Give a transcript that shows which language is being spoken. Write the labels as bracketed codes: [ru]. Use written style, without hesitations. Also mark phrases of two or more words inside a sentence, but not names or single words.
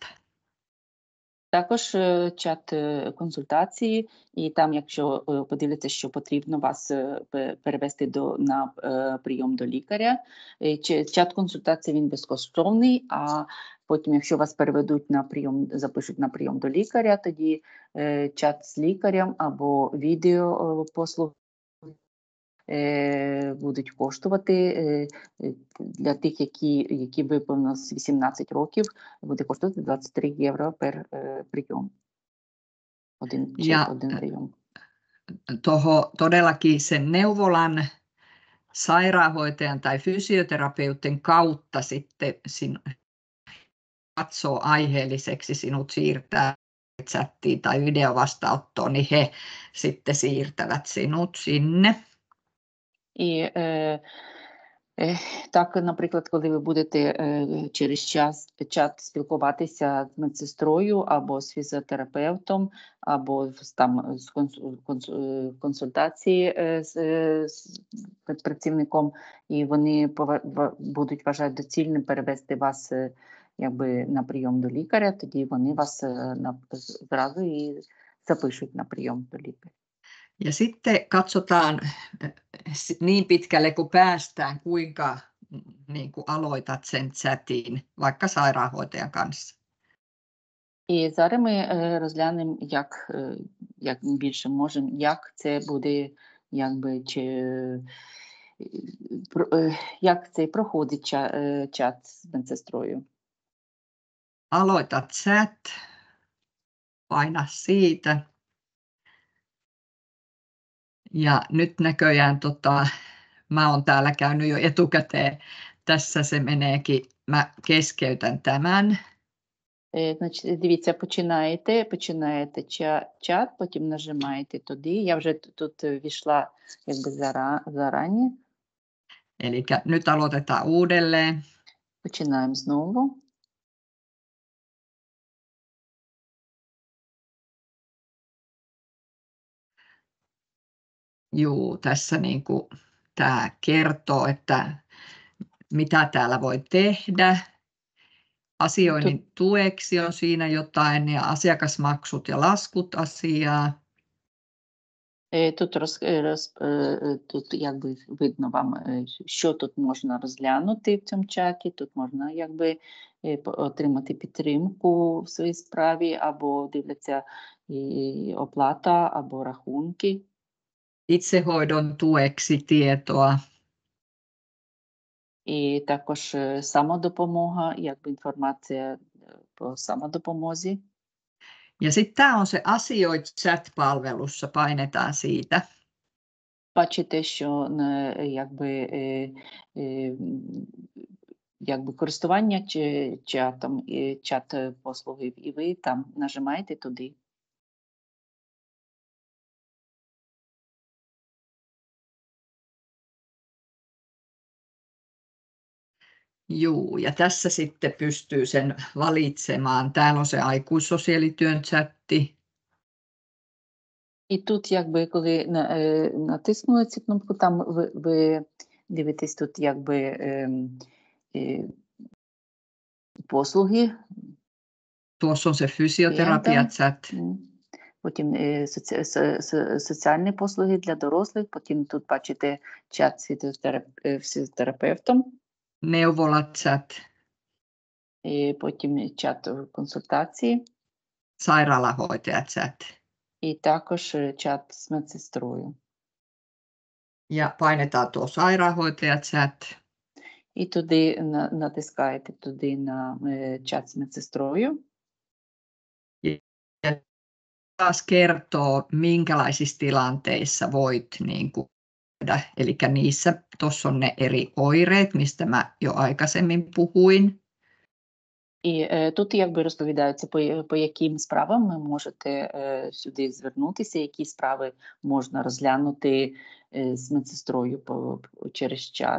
[uk] Також чат консультації, і там, якщо подивляться, що потрібно вас перевести на прийом до лікаря, чат консультації він безкоштовний, а потім, якщо вас переведуть на прийом, запишуть на прийом до лікаря, тоді чат з лікарем або відеопослуги будуть коштувати для тих, які виповнилось 18 років, буде коштувати 23 € per прийом. Один прийом. [fi] Todellakin sen neuvolan, sairaanhoitajan tai fysioterapeutin kautta sitten katsoo aiheelliseksi sinut siirtää chattiin tai videovastaanottoon, niin he sitten siirtävät sinut sinne. [uk] І так, наприклад, коли ви будете через чат спілкуватися з медсестрою або з фізіотерапевтом, або там з консультації з працівником, і вони будуть вважати доцільним перевести вас на прийом до лікаря, тоді вони вас зразу і запишуть на прийом до лікаря. [fi] Ja sitten katsotaan niin pitkälle kun päästään, kuinka aloitat sen chatin vaikka sairaanhoitajan kanssa. [uk] І зараз ми розглянемо, як більше можемо, як це буде, як це проходить чат з медсестрою. [fi] Aloita chat, paina siitä. Ja nyt näköjään mä oon täällä käynyt jo etukäteen. Tässä se meneekin. Mä keskeytän tämän. [uk] Значить, дивіться, починаєте чат, потім нажимаєте туди. Я вже тут війшла зарані. [fi] Eli nyt aloitetaan uudelleen. [uk] Починаємо знову. [fi] Juu, tässä niin kuin tämä kertoo, että mitä täällä voi tehdä. Asioinnin tueksi on siinä jotain ja asiakasmaksut ja laskut asiaa. [uk] Тут якби видно вам, що тут можна розглянути в цьому чаті. Тут можна якби отримати підтримку в своїй справі, або дивляться і оплата, або рахунки. [fi] Itsehoidon tueksi tietoa. [uk] І також самодопомога, якби інформація по самодопомозі. [fi] Ja sitten tämä on se asioit chat-palvelussa, painetaan siitä. [uk] Бачите, що якби користування чатом, чат-послуги, і ви там нажимаєте туди. [fi] Juu, ja tässä sitten pystyy sen valitsemaan. Täällä on se aikuissosiaalityön chatti. [uk] І тут, якби, коли натиснули цю кнопку, там ви дивитесь тут, якби, послуги. [fi] Tuossa on se fysioterapia-chat. [uk] Потім соціальні послуги для дорослих, потім тут бачите чат з фізіотерапевтом. [fi] Neuvola-chat. [uk] І потім чат консультації. [fi] Sairaalahoitaja-chat. [uk] І також чат з медсестрою. [fi] Ja painetaan tuo sairaanhoitaja-chat. [uk] І туди натискаєте туди на чат з медсестрою. [fi] Ja taas kertoo, minkälaisissa tilanteissa voit niin kuin, eli niissä, tuossa on ne eri oireet, mistä mä jo aikaisemmin puhuin. [uk] І тут якби розповідається, по яким справам ви можете сюди звернутися, які справи можна розглянути з медсестрою через чат.